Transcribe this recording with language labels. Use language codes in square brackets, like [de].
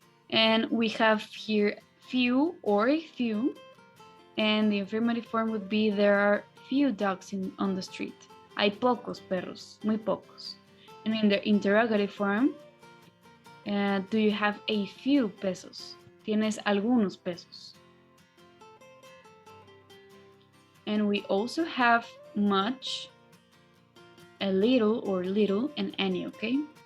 [en] And we have here few or a few. And the affirmative form would be there are few dogs on the street. [es] Hay pocos perros, muy pocos. [en] And in the interrogative form, do you have a few pesos? [es] Tienes algunos pesos. [en] And we also have much, a little or little, and any, okay?